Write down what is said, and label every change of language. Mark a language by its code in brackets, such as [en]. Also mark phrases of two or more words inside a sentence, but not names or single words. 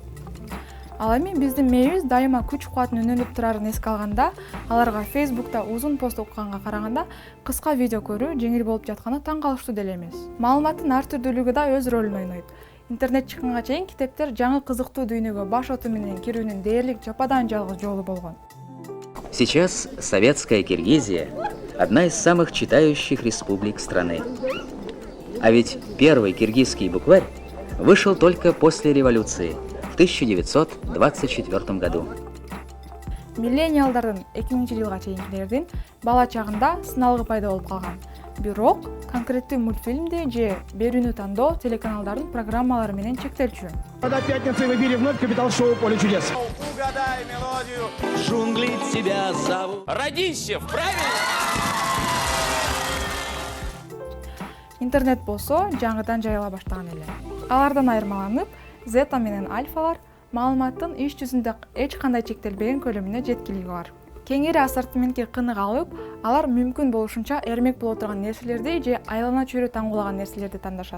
[ky] Ал эми биздин мээбиз дайыма күч кубатын үнөнүп турарын эске алганда, аларга Facebook'та узун пост окуганга караганда кыска видео көрүү жеңил болуп жатканы таң калыштуу деле эмес. Маалыматтын ар түрдүүлүгү да өз ролун ойнойт. Интернет чыкканга чейин китептер жаңы кызыктуу дүйнөгө баш оту менен кирүүнүн дээрлик жападан жалгыз жолу болгон. [ru] Сейчас советская Киргизия – одна из самых читающих республик страны. А ведь первый киргизский букварь вышел только после революции в 1924 году. [ky] Миллениалдардын 2000-жылга чейинкилердин бала чагында сыналгы пайда болуп калган. Бирок конкреттүү мультфильмди же берүүнү тандоо телеканалдардын программалары менен чектелчү. [ru] До пятницы в эфире вновь капитал-шоу «Поле чудес». Угадай мелодию. Джунгли тебя зовут. Радищев, правильно? [ky] Интернет болсо жаңыдан жайыла баштаган эле. Алардан айырмаланып, зета менен альфалар маалыматтын иш жүзүндө эч кандай чектелбеген көлөмүнө жеткилиги бар. Кеңири ассортиментке кынык алып, алар мүмкүн болушунча эрмек боло турган нерселерди же айлана чөйрө таңгуулаган нерселерди тандашат.